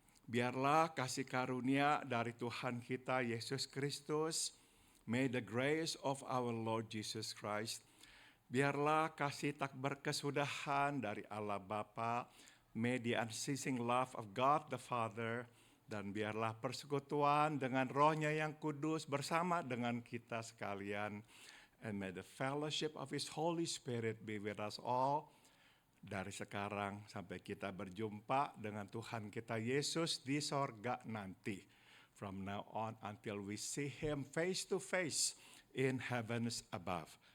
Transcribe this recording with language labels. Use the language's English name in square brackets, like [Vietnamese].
[Indonesian] Biarlah kasih karunia dari Tuhan kita Yesus Kristus, [English] may the grace of our Lord Jesus Christ, [Indonesian] biarlah kasih tak berkesudahan dari Allah Bapa, [English] May the unceasing love of God the Father [Indonesian] dan biarlah persekutuan dengan Roh-Nya yang kudus bersama dengan kita sekalian. [English] And may the fellowship of His Holy Spirit be with us all. [Indonesian] Dari sekarang sampai kita berjumpa dengan Tuhan kita Yesus di sorga nanti. [English] From now on until we see Him face to face in heavens above.